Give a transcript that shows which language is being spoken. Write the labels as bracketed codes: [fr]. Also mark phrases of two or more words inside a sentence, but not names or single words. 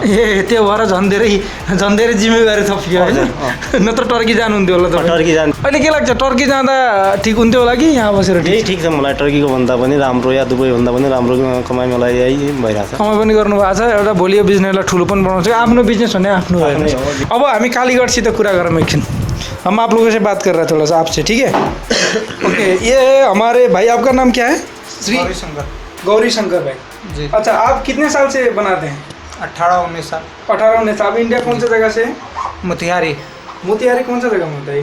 [ne] त्यो भएर झन् धेरै जिम्मेवारी थपियो होइन नत्र टर्की जानुहुन्थ्यो होला तपाईँ टर्की जानु अहिले के लाग्छ टर्की जाँदा ठिक हुन्थ्यो होला कि यहाँ बसेर ठिक छ मलाई टर्कीको भन्दा पनि राम्रो या दुबई भन्दा पनि राम्रो कमाइ मलाई यही भइरहेछ कमाइ पनि गर्नुभएको छ एउटा भोलि यो बिजनेसलाई ठुलो पनि बनाउँछ आफ्नो बिजनेस भने आफ्नो हो अब हामी [hi] कालीगढ़ से पूरा गरम एक हम आप लोगों से बात कर रहे हैं थोड़ा सा आपसे ठीक है ओके ये हमारे भाई आपका नाम क्या है गौरी शंकर भाई जी अच्छा आप कितने साल से बनाते हैं 18-19 साल 18-19 साल। इंडिया कौन सा जगह से मोतिहारी कौन सा जगह में होता है